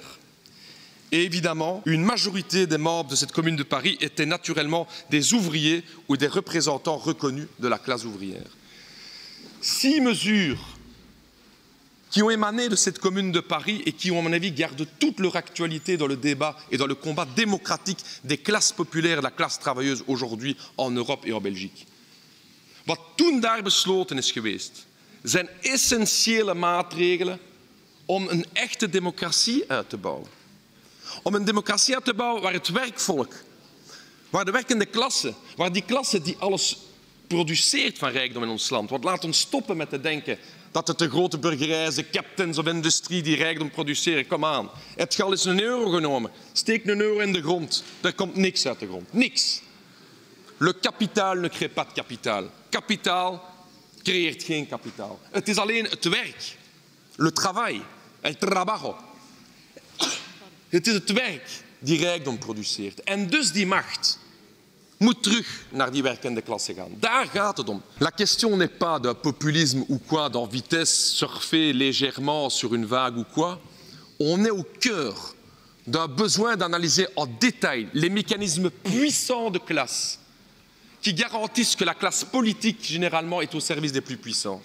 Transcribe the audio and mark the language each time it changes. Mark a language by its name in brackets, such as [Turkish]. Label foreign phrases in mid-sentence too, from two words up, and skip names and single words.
[French] Et évidemment, une majorité des membres de cette commune de Paris étaient naturellement des ouvriers ou des représentants reconnus de la classe ouvrière. 6 mesures qui ont émané de cette commune de Paris et qui, à mon avis, gardent toute leur actualité dans le débat et dans le combat démocratique des classes populaires et de la classe travailleuse aujourd'hui en Europe et en Belgique. [Dutch] Wat toen daar besloten is geweest, zijn essentiële maatregelen om een echte democratie uit te bouwen. Om een democratie uit te bouwen waar het werkvolk, waar de werkende klasse, waar die klasse die alles produceert van rijkdom in ons land. Want laat ons stoppen met te denken dat het de grote burgerijzen, [English] captains of industrie [Dutch] die rijkdom produceren. Kom aan. Het je al eens €1 genomen. Steek €1 in de grond. Er komt niks uit de grond. Niks. [French] Le capital ne crée pas de kapitaal. [Dutch] Kapitaal creëert geen kapitaal. Het is alleen het werk. [French] Le travail. [Spanish] El trabajo. [Dutch] Het is het werk die rijkdom produceert. En dus die macht moet terug naar die werkende klasse gaan. Daar gaat het om. [French] La question n'est pas d'un populisme ou quoi, d'en vitesse, surfer légèrement sur une vague ou quoi. On est au cœur d'un besoin d'analyser en détail les mécanismes puissants de classe qui garantissent que la classe politique, généralement, est au service des plus puissants.